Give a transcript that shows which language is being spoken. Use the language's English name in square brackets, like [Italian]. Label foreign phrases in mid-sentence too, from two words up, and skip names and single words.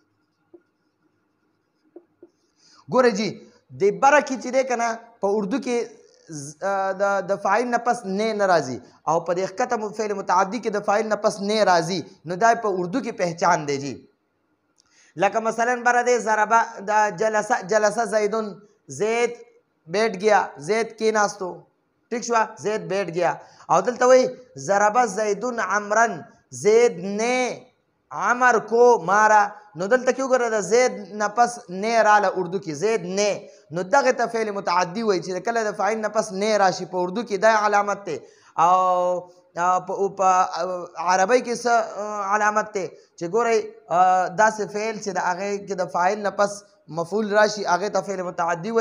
[Pashto] ګوره جی د بره کې چې دی که نه په اردو کې د فاعل نه پس نه راځي او په دې ښکته فعل متعدي کې د فاعل نه پس نه راځي. نو دا په اردو کې پہچان دی جی. لکه مثلا بره دی ضربه دا [Arabic] جلسه زیدون، [Urdu] زید بیٹھ گیا، [Pashto] زید کېناستو، ٹھیک شو، [Urdu] زید بیٹھ گیا. [Pashto] او دلته وایي [Arabic] ضربه زیدون عمرن، [Urdu] زید نے عمر کو مارا. [Pashto] نو دلته کې وګوره د زید نه پس نه راله اردو کې، زید نه. نو دغه ته فعل متعدي وایي چې کله د فاعل نه پس نه راشي په اردو کې دا علامت دی. او په عربی کې څه علامت دی چې ګورئ داسې فعل چې د هغې کې د فاعل نه پس مفعول راشي هغې ته فعل متعدي وایي.